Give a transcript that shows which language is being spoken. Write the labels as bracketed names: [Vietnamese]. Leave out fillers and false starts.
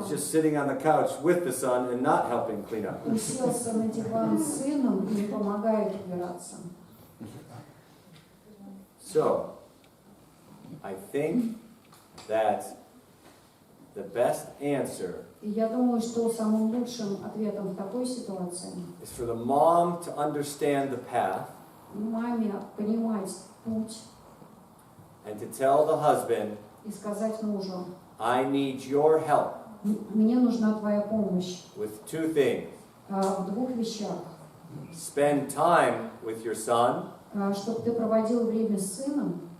[English] is just sitting on the couch with the son and not helping clean up? [Russian] уселся на диван с сыном и не помогает убираться? [English] So, I think that the best answer [Russian] И я думаю, что самым лучшим ответом в такой ситуации [English] is for the mom to understand the path [Russian] маме понимать путь [English] and to tell the husband, [Russian] и сказать мужу, [English] I need your help [Russian] мне нужна твоя помощь [English] with two things. [Russian] в двух вещах. [English] Spend time with your son [Russian] Чтобы ты проводил время с сыном,